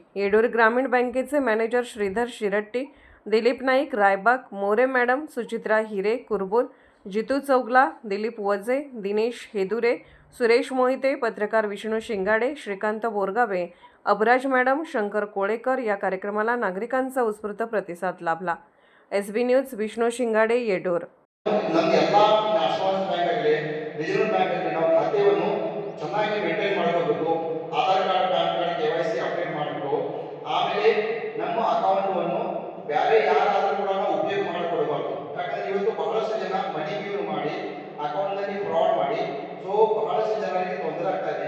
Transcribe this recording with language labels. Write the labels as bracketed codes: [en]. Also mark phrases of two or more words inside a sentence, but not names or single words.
[mr] येडूर ग्रामीण बँकेचे मॅनेजर श्रीधर शिरट्टी, दिलीप नाईक रायबाग, मोरे मॅडम, सुचित्रा हिरे कुरबुल, जितू चौगला, दिलीप वजे, दिनेश हेदुरे, सुरेश मोहिते, पत्रकार विष्णू शिंगाडे, श्रीकांत बोरगावे, अबराज मॅडम, शंकर कोळेकर या कार्यक्रमाला नागरिकांचा उत्स्फूर्त प्रतिसाद लाभला। SB न्यूज विष्णू शिंगाडे, येडूर। [kn] ಚೆನ್ನಾಗಿ ಮೇಂಟೈನ್ ಮಾಡಬೇಕು। ಆಧಾರ್ ಕಾರ್ಡ್, ಪ್ಯಾನ್ ಕಾರ್ಡ್, [en] KYC update [kn] ಮಾಡಬೇಕು। ಆಮೇಲೆ ನಮ್ಮ ಅಕೌಂಟನ್ನು ಬೇರೆ ಯಾರಾದರೂ ಕೂಡ ಉಪಯೋಗ ಮಾಡಿಕೊಡಬಾರ್ದು। ಯಾಕಂದ್ರೆ ಇವತ್ತು ಬಹಳಷ್ಟು ಜನ [en] money use [kn] ಮಾಡಿ ಅಕೌಂಟ್ನಲ್ಲಿ ಫ್ರಾಡ್ ಮಾಡಿ ಬಹಳಷ್ಟು ಜನರಿಗೆ ತೊಂದರೆ ಆಗ್ತಾ ಇದೆ।